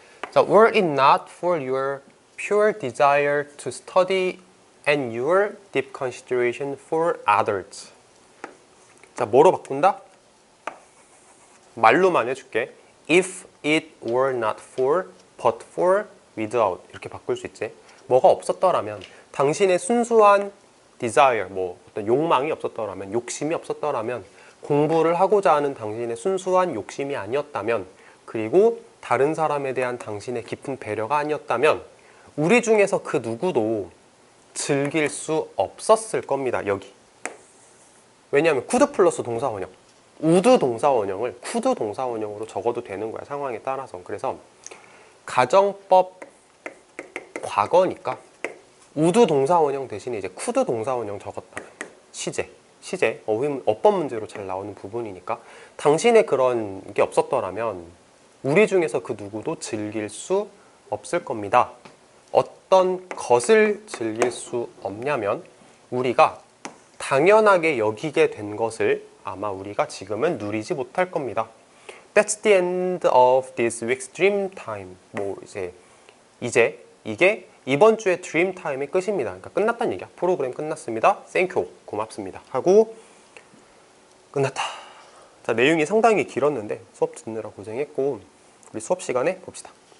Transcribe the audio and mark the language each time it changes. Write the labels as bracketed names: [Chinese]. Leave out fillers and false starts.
[English] 자, were it not for your pure desire to study and your deep consideration for others. [Korean] 자, 뭐로 바꾼다? 말로만 해줄게. [English] If it were not for, but for, without. [Korean] 이렇게 바꿀 수 있지. 뭐가 없었더라면, 당신의 순수한 desire, 뭐 어떤 욕망이 없었더라면, 욕심이 없었더라면, 공부를 하고자 하는 당신의 순수한 욕심이 아니었다면, 그리고 다른 사람에 대한 당신의 깊은 배려가 아니었다면 우리 중에서 그 누구도 즐길 수 없었을 겁니다. 여기. 왜냐하면 could 플러스 동사원형, would 동사원형을 could 동사원형으로 적어도 되는 거야. 상황에 따라서. 그래서 가정법 과거니까 would 동사원형 대신에 이제 could 동사원형 적었다면 시제, 어법 문제로 잘 나오는 부분이니까 당신의 그런 게 없었더라면 우리 중에서 그 누구도 즐길 수 없을 겁니다. 어떤 것을 즐길 수 없냐면 우리가 당연하게 여기게 된 것을 아마 우리가 지금은 누리지 못할 겁니다. [English] That's the end of this week's dream time. [Korean] 뭐 이제 이게 이번 주의 dream time의 끝입니다. 그러니까 끝났다는 얘기야. 프로그램 끝났습니다. [English] Thank you. [Korean] 고맙습니다 하고 끝났다. 자, 내용이 상당히 길었는데 수업 듣느라 고생했고 우리 수업 시간에 봅시다.